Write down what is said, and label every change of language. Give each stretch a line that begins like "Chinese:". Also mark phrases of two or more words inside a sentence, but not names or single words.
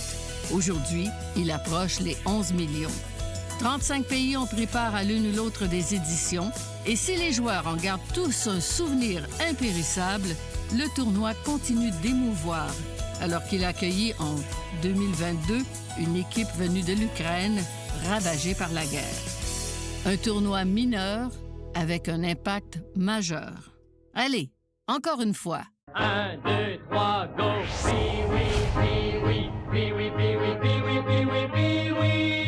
French: Aujourd'hui, il approche les 11 millions. 35 pays ont pris part à l'une ou l'autre des éditions et si les joueurs en gardent tous un souvenir impérissable, le tournoi continue d'émouvoir alors qu'il a accueilli en 2022 une équipe venue de l'Ukraine ravagée par la guerre. Un tournoi mineur avec un impact majeur. Allez, encore une fois. 1, 2, 3, go! Pee-wee, pee-wee, pee-wee, pee-wee, pee-wee, pee-wee, pee-wee.